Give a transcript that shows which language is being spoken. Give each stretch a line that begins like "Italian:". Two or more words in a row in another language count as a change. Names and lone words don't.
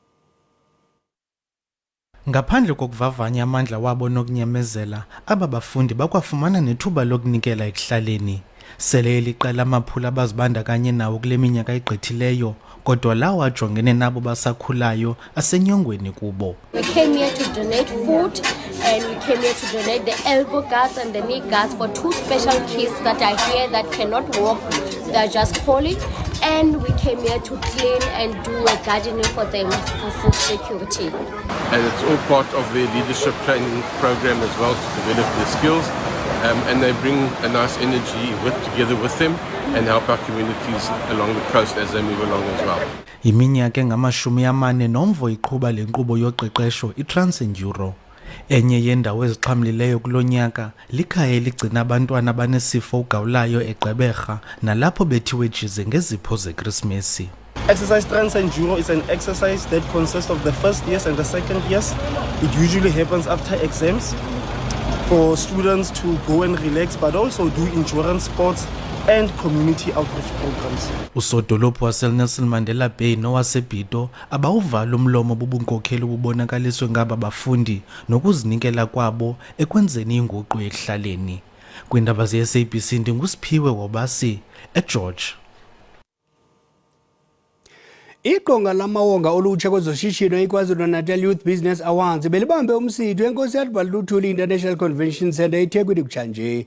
Xhosa: Ngaphandle kokuvavanya amandla wabo nokunyamezela, aba bafundi bakwafumana nethuba lokunikela ekuhlaleni. Sele eliqela amaphula abazibandakanye nawo kule minyaka igqithileyo, kodwa lawo ajongene nabo basakhulayo asenyongweni kubo.
English: We came here to donate food and we came here to donate the elbow guards and the knee guards for two special kids that are here that cannot walk. They are just crawling. And we came here to clean and do a gardening for them for food security. And it's all part of their leadership training program as well to develop their skills. And they bring a nice energy together with them and help our communities along the coast as they move along as well.
Xhosa: Iminyaka engama-40 nomvo iqhuba le nkqubo yoqeqesho i-Trans-Enduro. Enye yendawo ezixhamlileyo kulo nyaka likhaya eligcina abantwana abanesifo ugawulayo eGqeberha nalapho bethiwe jize ngezipho zeKrismesi.
English: Exercise Trans-Enduro is an exercise that consists of the first years and the second years. It usually happens after exams for students to go and relax, but also do endurance sports and community outreach programs.
Xhosa: Usodolophu waseNelson Mandela Bay nowasebhito abawuvala umlomo bubunkokheli bubonakaliswe ngaba bafundi nokuzinikela kwabo ekwenzeni inguqu ekuhlaleni. Kwiindaba ze-SABC ndingusiphiwe wobasi eGeorge. Iqonga lamawonga olutsha kwezoshishino iKwaZulu-Natal Youth Business Awards belibambe umsitho enkosi yaLuthuli International Convention Centre eThekwini kutshanje.